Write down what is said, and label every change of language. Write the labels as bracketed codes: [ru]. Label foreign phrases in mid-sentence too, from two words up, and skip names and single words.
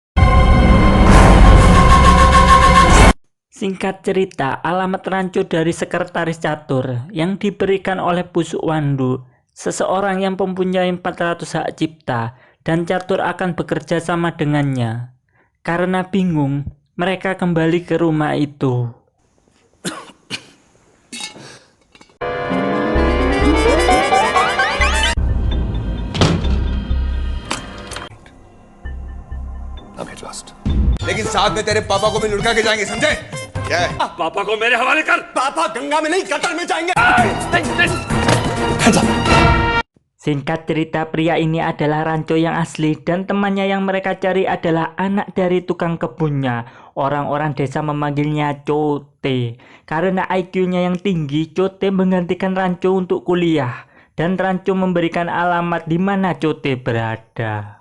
[id] Singkat cerita, alamat Rancho dari sekretaris Catur yang diberikan oleh Pusuk Wandu, seseorang yang mempunyai 400 hak cipta, dan Catur akan bekerja sama dengannya. Karena bingung, mereka kembali ke rumah itu. [hi] लेकिन साथ में तेरे पापा को भी लुढ़का के जाएंगे, समझे? क्या है? पापा को मेरे हवाले कर। पापा गंगा में नहीं, कतर में जाएंगे। [id] Singkat cerita, pria ini adalah Rancho yang asli dan temannya yang mereka cari adalah anak dari tukang kebunnya. Orang-orang desa memanggilnya Cote. Karena IQ-nya yang tinggi, Cote menggantikan Rancho untuk kuliah. Dan Rancho memberikan alamat di mana Cote berada.